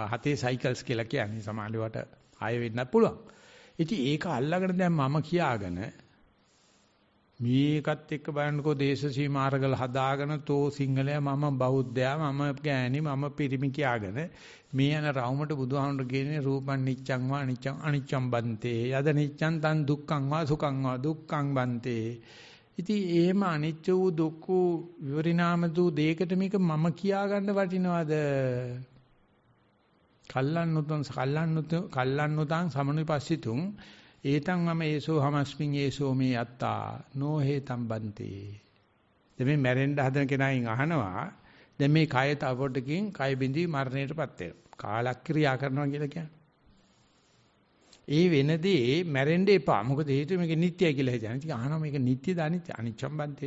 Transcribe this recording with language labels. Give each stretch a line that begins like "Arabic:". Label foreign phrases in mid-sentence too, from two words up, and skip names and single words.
Sinhala: හතේ සයිකල්ස් කියලා කියන්නේ සමාජයට ආයෙ වෙන්නත් පුළුවන්. ඉතින් ඒක අල්ලගෙන දැන් මම කියාගෙන මේකත් එක්ක බලන්නකෝ දේශ සීමාරගල හදාගෙන තෝ සිංහලයා මම බෞද්ධයා මම ගෑණි මම පිරිමි කියාගෙන මේ යන රවුමට බුදුහාමුදුරු කියන්නේ
Pali: රූපං නිච්ඡං වා අනිච්ඡං අනිච්ඡං බන්තේ යද නිච්ඡං තං දුක්ඛං වා සුඛං වා දුක්ඛං බන්තේ.
Sinhala: ඉතින් එහෙම අනිච්ච වූ දුක්ඛ විවරිණාම දූ දෙයකට මේක මම කියාගන්න වටිනවද?
Pali: කල්ලන්නුතං සමනුපස්සිතුං ඒතං මම ඒසෝ හමස්මින් ඒසෝ මේ අත්තා නොහේතම් බන්තේ.
Sinhala: දැන් මේ මැරෙන්න හදන කෙනායින් අහනවා දැන් මේ කය තවොටකින් කය බිඳී මරණයටපත් වෙනවා. කාලක්‍රියා කරනවා කියලා කියන්නේ. ඒ වෙනදී මැරෙන්න එපා. මොකද හේතුව මේක නිට්ටයයි කියලා හිතන. ඉතින් අහනවා මේක නිට්ටයද අනිත්‍ය?
Pali: අනිච්චම් බන්තේ.